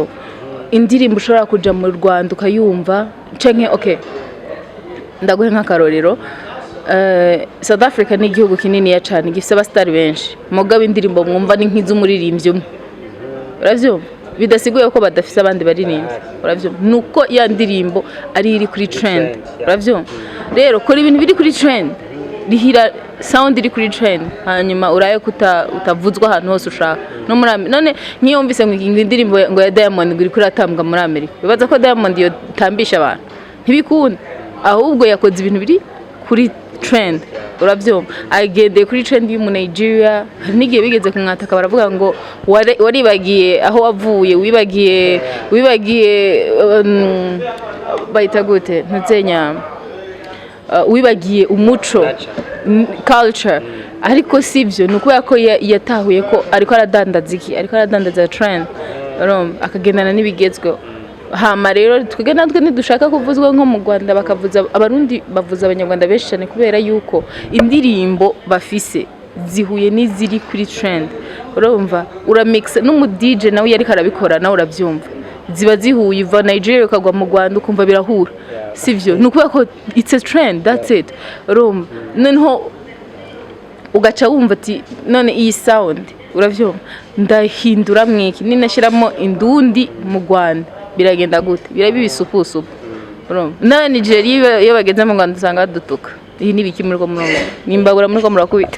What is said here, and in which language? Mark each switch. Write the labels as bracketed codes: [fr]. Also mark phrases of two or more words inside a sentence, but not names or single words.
[rn] Indirimbo ushobora kuja mu Rwanda ukayumva canke okay ndaguhe nk'akarorero South Africa ni igihugu kinini ya cyane gifite abastari benshi mugabo indirimbo mwumva ni nk'iz'umuririmbyi umwe. Uravyumva bidasiguye ko badafise abandi baririmbyi. Uravyumva nuko ya ndirimbo ari iri kuri trend. Uravyumva rero kora ibintu biri kuri trend rihira sound iri kuri trend hanyuma uraye utavuzwa ahantu hose ushaka no muri none nkiyumvise ngo indirimbo ngo ya Diamond iri kuri atambwa muri Amerika bibaza ko Diamond yo tambisha abantu ntibikunda ahubwo yakoze ibintu biri kuri trend urabyumva agendeye kuri trend y'umu Nigeria n'igihe bigeze kumwataka baravuga ngo waribagiye aho wavuye wibagiye bayita gute ntuzenya wibagiye umuco culture ariko sivyo nukubera ko yatahuye ko ariko aradandaza trend akagendana n'ibigezweho hama rero twige natwe ntidushaka kuvuzwa nko mu Rwanda bakavuza abarundi bavuza abanyarwanda benshi cyane kubera yuko indirimbo bafise zihuye n'iziri kuri trend urumva uramix n'umu DJ nawe yari karabikora nawe urabyumva ziba zihuye iva Nigeria ukagwa mu Rwanda ukumva birahura sivyo nukubera ko [en] it's a trend that's it [rn] urumva noneho ugaca wumva ati none iyi sound uravyumva ndahindura mwiki ninashiramo indundi mu Rwanda biragenda gute birabi bisupusupu urumva na Nigeria iyo bageze mu Rwanda usanga dutuka iyi nibiki muri ko murongo nimbagura muri ko murakubita